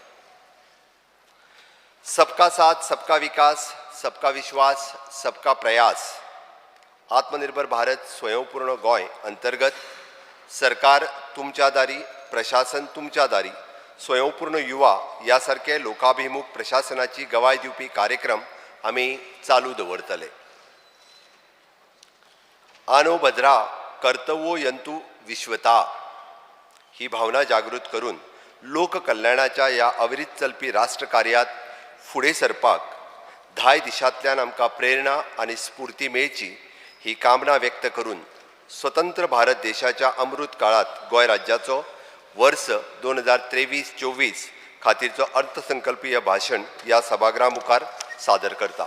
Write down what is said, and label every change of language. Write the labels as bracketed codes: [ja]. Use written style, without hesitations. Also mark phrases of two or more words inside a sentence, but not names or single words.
[hi] सबका साथ सबका विकास, सबका विश्वास, सबका प्रयास [kok] आत्मनिर्भर भारत स्वयंपूर्ण गोंय अंतर्गत सरकार तुमच्या दारी, प्रशासन तुमच्या दारी, स्वयंपूर्ण युवा यासारखे लोकाभिमुख प्रशासनाची गवाय दिवपी कार्यक्रम आमी चालू दवरतले. [sa] आनो भद्रा कर्तव्यो यंतु विश्वता [kok] ही भावना जागृत करून लोककल्याणाच्या या अविरत चलपी राष्ट्रकार्यात फुडें सरपाक 10 दिशांतल्यान आमकां प्रेरणा आनी स्फूर्ती मेळची ही कामना व्यक्त करून स्वतंत्र भारत देशाच्या अमृत काळात गोंय राज्याचो वर्स 2023-24 खातीरचो अर्थसंकल्पीय भाशण ह्या सभागृहा मुखार सादर करता.